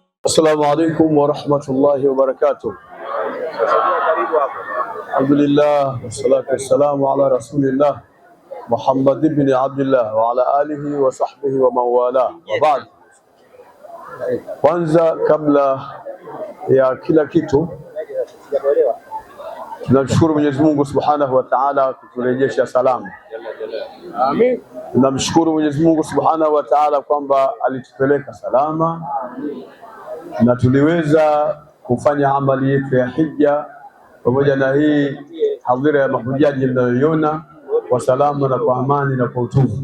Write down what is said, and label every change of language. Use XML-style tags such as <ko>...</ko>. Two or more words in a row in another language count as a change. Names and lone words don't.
<ar>السلام عليكم ورحمة الله وبركاته. الحمد لله والصلاة والسلام على رسول الله محمد بن عبد الله وعلى آله وصحبه ومن والاه وبعد.</ar> <sw>Kwanza kabla ya kila kitu tunamshukuru Mwenyezi Mungu</sw> <ar>سبحانه وتعالى</ar> <sw>kuturejesha salama. Amin. Tunamshukuru Mwenyezi Mungu</sw> <ar>سبحانه وتعالى</ar> <sw>kwamba alitupeleka salama na tuliweza kufanya amali yetu ya hija pamoja na hii hadhira ya mahujaji mnayoiona kwa salama na kwa amani na kwa utulivu.</sw>